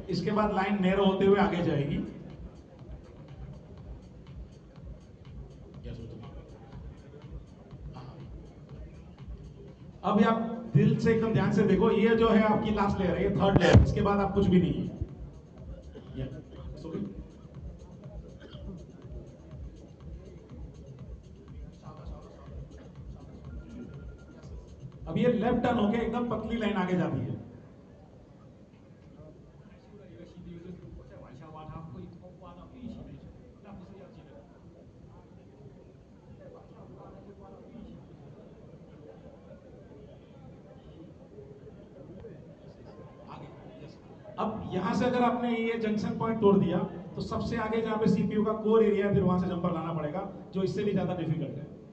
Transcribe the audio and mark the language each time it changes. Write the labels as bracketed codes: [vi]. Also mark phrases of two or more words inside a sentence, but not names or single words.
[hi] इसके बाद लाइन नैरो होते हुए आगे जाएगी। अब आप दिल से एकदम ध्यान से देखो, ये जो है आपकी [en] last layer [hi] है, ये [en] third layer. [hi] इसके बाद आप कुछ भी नहीं है। अब ये [en] left turn [hi] होके एकदम पतली लाइन आगे जाती है। [zh] 一个 CPU 就是如果再往下挖，它会挖到运行内存，那不是要记得。 [hi] अब यहां से अगर आपने ये [en] junction point [hi] तोड़ दिया तो सबसे आगे जहां पे सीपीयू का [en] core area [hi] है, फिर वहां से जंपर लाना पड़ेगा, जो इससे भी ज्यादा डिफिकल्ट है।